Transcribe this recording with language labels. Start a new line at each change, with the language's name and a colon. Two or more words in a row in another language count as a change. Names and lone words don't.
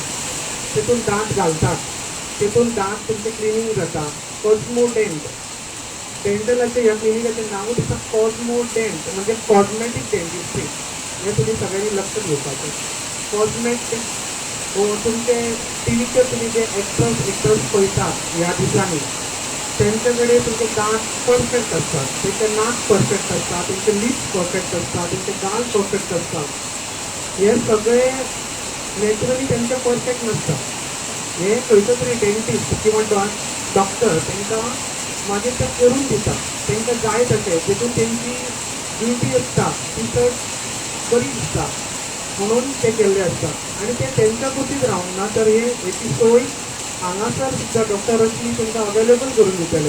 Konkani: तेतून दांत घालतात, तेतून दांत तुमचें क्लिनींग जाता, कॉस्मोडेंट डेंटलाचे या क्लिनिकाचे नाव दिसता कॉस्मो डेंट म्हणजे
English: cosmetic dentistry.
Konkani: हे तुम्ही सगळ्यांनी लक्ष घेवपाचें. कॉस्मेटिक तुमचे टीव्हीचेर तुम्ही जे एक्टर्स पळयतात ह्या दिसांनी त्यांचे कडेन तुमचे दांत परफेक्ट असतात, त्यांचे नाक परफेक्ट असतात, त्यांचे लिप्स परफेक्ट असतात, त्यांचे गाल परफेक्ट असतात. हे सगळे नॅचरली त्यांचे परफेक्ट नसतात. हे खंयचो तरी डेंटिस्ट किंवा डॉक्टर तांकां मागीर ते करून दितात तांकां जाय तशें, जेतून तेंची ब्युटी आसता ती चड बरी दिसता म्हणून ते केल्ले आसता. आनी ते तेंच्या कुशीक रावंक ना, तर हेची सोय हांगासर सुद्दां डॉक्टर रश्मी तांकां अवेलेबल करून दितले.